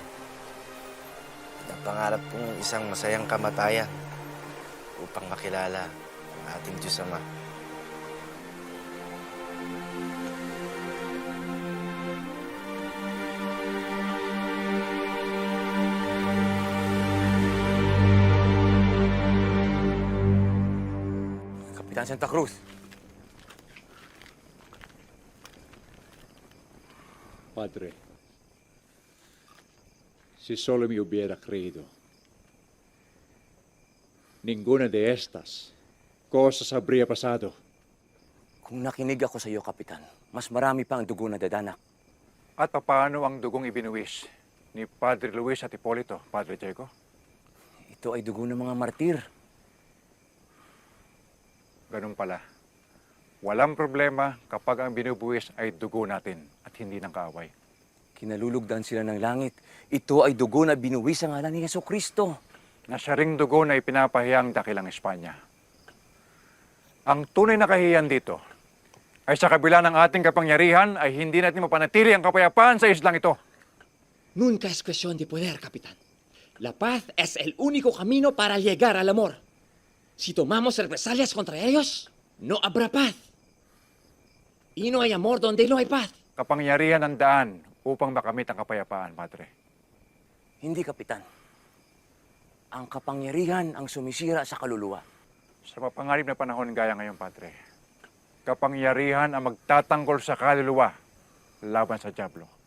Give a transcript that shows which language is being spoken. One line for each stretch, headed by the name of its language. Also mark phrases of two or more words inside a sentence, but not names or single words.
Filipino: Napangarap kong isang masayang kamatayan upang makilala ang ating Diyos Ama. Kapitan Santa Cruz.
Spanish: Padre, si solo me hubiera creído. Ninguna de estas cosas habría pasado.
Filipino: Kung nakinig ako sa iyo, Kapitan, mas marami pa ang dugo na dadanak. At paano ang dugong ibinuwis ni Padre Luis at Hipolito, Padre Diego? Ito ay dugo ng mga martir. Ganun pala. Walang problema kapag ang binubuwis ay dugo natin at hindi ng kaaway. Kinalulugdan sila ng langit. Ito ay dugo na binuwis ang ngalan ni Jesucristo. Na siya ring dugo na ipinapahiyang dakilang Espanya. Ang tunay na kahihiyan dito ay sa kabila ng ating kapangyarihan ay hindi natin mapanatili ang kapayapaan sa islang ito.
Spanish: Nunca es cuestión de poder, capitán. La paz es el único camino para llegar al amor. Si tomamos represalias contra ellos, no habrá paz. Y no hay amor donde no hay paz.
Filipino: Kapangyarihan ang daan upang makamit ang kapayapaan, Padre. Hindi, Kapitan. Ang kapangyarihan ang sumisira sa kaluluwa. Sa mapangarib na panahon gaya ngayon, Padre, kapangyarihan ang magtatanggol sa kaluluwa laban sa dyablo.